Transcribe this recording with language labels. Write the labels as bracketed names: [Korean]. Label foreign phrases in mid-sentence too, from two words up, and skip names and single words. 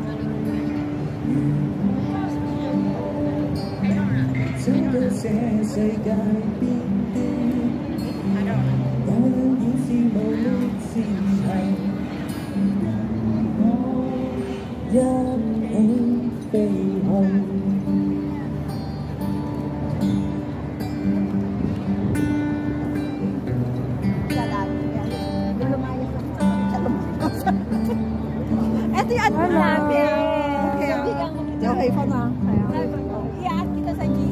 [Cantonese] 整個這世界變我已是無力前行，我一起飛行。 [Filipino] Ito yung admin namin. Okay pa na. I-add kita sa GC.